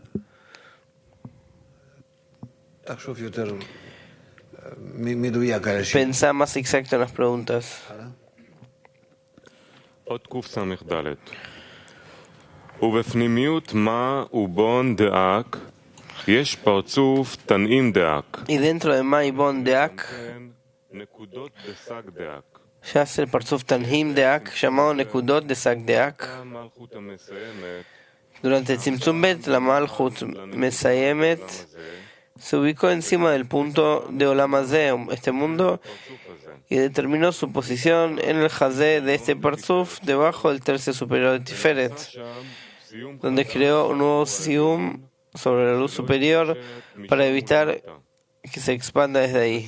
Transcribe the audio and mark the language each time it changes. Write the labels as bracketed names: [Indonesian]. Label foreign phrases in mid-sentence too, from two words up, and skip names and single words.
[Spanish] Pensá más exacto en las preguntas. Y dentro de Ma y Bon Deak yace el Parzuf Tanhim Deak, llamado Nekudot de Sag Deak. Durante el Tzimtzum Bet, la Malchut Mesayemet se ubicó encima del punto de [Hebrew] עולם הזה, [Spanish] este mundo, y determinó su posición en el Hazeh de este Parzuf, debajo del tercio superior de Tiferet, donde creó un nuevo Sium sobre la luz superior para evitar que se expanda desde ahí.